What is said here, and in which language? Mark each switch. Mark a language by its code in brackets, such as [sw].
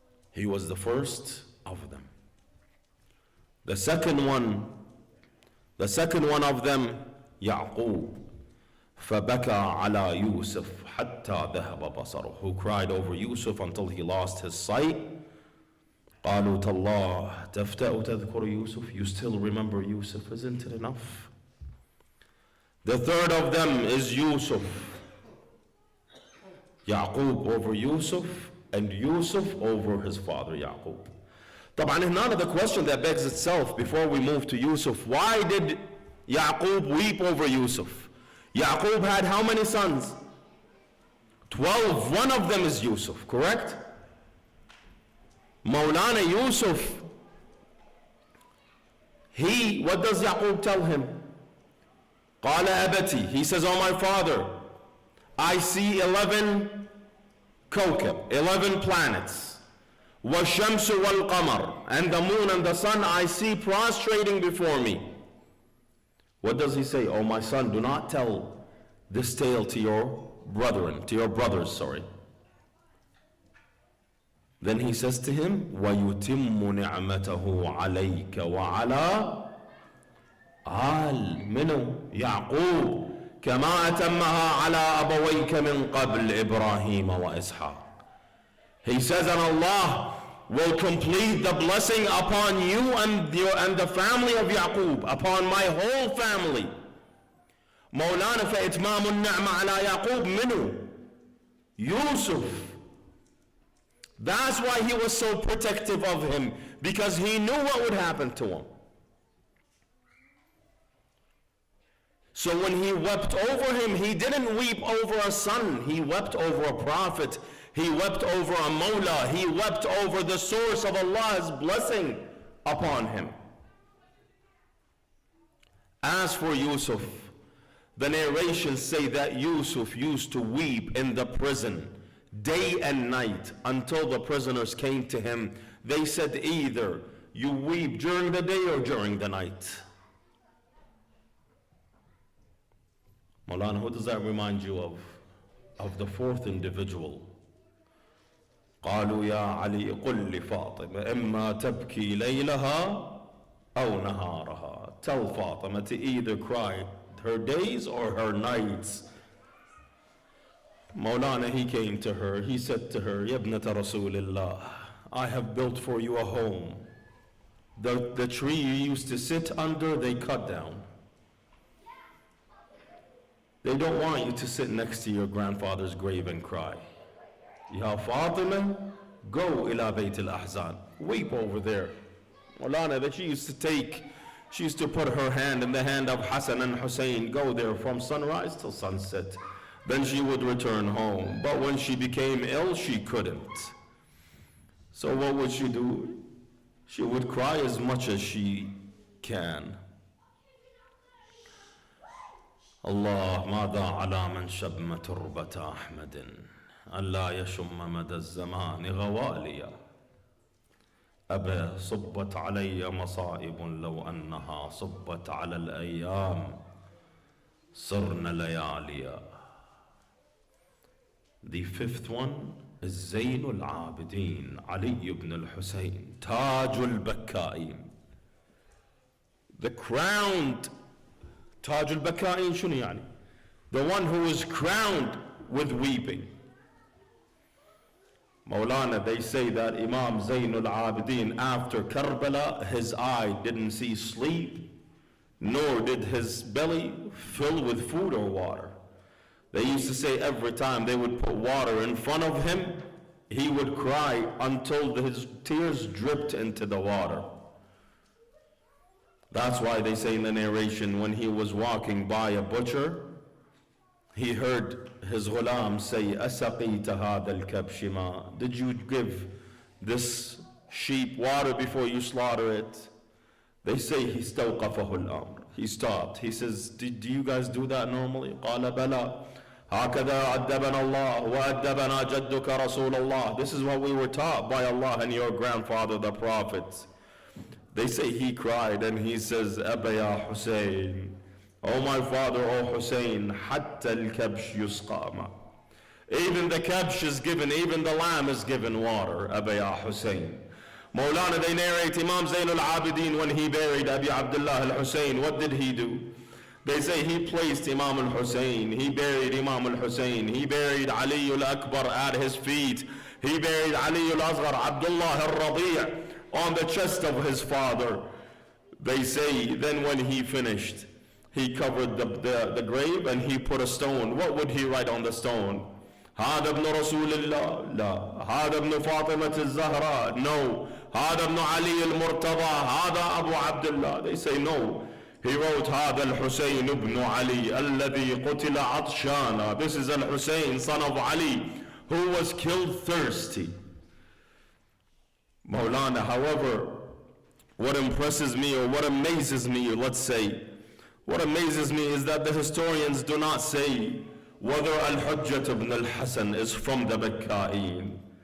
[en] He was the first of them. The second one of them, Ya'qub. [ar] فَبَكَى عَلَى يُوسُف حَتَّى ذَهَبَ بَصَرُهُ, [en] who cried over Yusuf until he lost his sight. [ar] قَالُوا تَاللَّهِ تَفْتَأُ تَذْكُرُ Yusuf. [en] You still remember Yusuf, isn't it enough? The third of them is Yusuf. Yaqub over Yusuf, and Yusuf over his father Yaqub. [ar] طبعا [en] now the question that begs itself before we move to Yusuf, why did Yaqub weep over Yusuf? Yaqub had how many sons? 12. One of them is Yusuf, correct? Maulana Yusuf, what does Yaqub tell him? [ar] قال أبتي, [en] he says, oh my father, I see 11 kawkab, 11 planets. [ar] وَالشَّمْسُ وَالْقَمَرُ, [en] and the moon and the sun I see prostrating before me. What does he say? Oh my son, do not tell this tale to your brothers. Then he says to him, [ar] وَيُتِمُّ نِعْمَتَهُ عَلَيْكَ وَعَلَى آل منو يعقوب كما أتمها على أبويك من قبل إبراهيم وإسحاق. [en] He says, and Allah will complete the blessing upon you and the family of Yaqub, upon my whole family, [ar] مولانا فإتمام النعمة على يعقوب منه, Yusuf. [en] That's why he was so protective of him, because he knew what would happen to him. So when he wept over him, he didn't weep over a son, he wept over a prophet, he wept over a Mawla, he wept over the source of Allah's blessing upon him. As for Yusuf, the narrations say that Yusuf used to weep in the prison day and night until the prisoners came to him. They said, either you weep during the day or during the night. Maulana, who does that remind you of? Of the fourth individual. [ar] قالوا يا علي قل لفاطمة إما تبكي ليلها أو نهارها. [en] Tell Fatima to either cry her days or her nights. Maulana, he came to her, he said to her, Yabnata Rasulillah, I have built for you a home. The tree you used to sit under, they cut down. They don't want you to sit next to your grandfather's grave and cry. Ya Fatima, go [ar] ila [en] Bayt al-Ahzan. Weep over there. Maulana, that she used to put her hand in the hand of Hassan and Hussein, go there from sunrise till sunset. Then she would return home. But when she became ill, she couldn't. So what would she do? She would cry as much as she can. [ar] Allah ماذا على من شم تربة أحمد ألا يشم مدى الزمان غواليا أبا صبت علي مصائب لو أنها صبت على الأيام صرنا لياليا. [en] The fifth one is Zainul Abidin Ali ibn al-Husayn, Tajul Bakka'in. The crowned Tajul Bakka'in [ar] shuni yani? [en] The one who is crowned with weeping. Maulana, they say that Imam Zainul Abidin, after Karbala, his eye didn't see sleep, nor did his belly fill with food or water. They used to say every time they would put water in front of him, he would cry until his tears dripped into the water. That's why they say in the narration, when he was walking by a butcher, he heard his ghulam say, [ar] أَسَقِيتَ هَذَا الْكَبْشِ مَا. [en] Did you give this sheep water before you slaughter it? They say he [ar] استوقفه الأمر. [en] He stopped. He says, do you guys do that normally? [ar] قال بلى هكذا أدبنا الله وأدبنا جدك رسول الله. [en] This is what we were taught by Allah and your grandfather the Prophet. They say he cried and he says, [ar] أبا يا حسين, [en] oh my father, oh Hussein, [ar] حتى الكبش يسقى ما. [en] Even the kabsh is given, even the lamb is given water. [ar] أبا يا Hussein. [en] Maulana, they narrate Imam Zainul Abidin, when he buried Abi Abdullah al-Hussein, what did he do? They say he placed Imam al-Hussein, he buried Imam al-Hussein, he buried Ali al-Akbar at his feet, he buried Ali al-Asghar, Abdullah al-Radi' on the chest of his father. They say then when he finished, he covered the grave and he put a stone. What would he write on the stone? [ar] هذا ابن رسول الله لا هذا ابن فاطمة الزهراء [en] no [ar] هذا ابن علي المرتضى هذا أبو عبد الله. [en] They say no, he wrote [ar] هذا الحسين ابن علي الذي قتل عطشانا. [en] This is al-Hussein, son of Ali, who was killed thirsty. Maulana, however, what impresses me or what amazes me, let's say, what amazes me is that the historians do not say whether Al-Hujjat ibn al-Hasan is from the Bakka'in.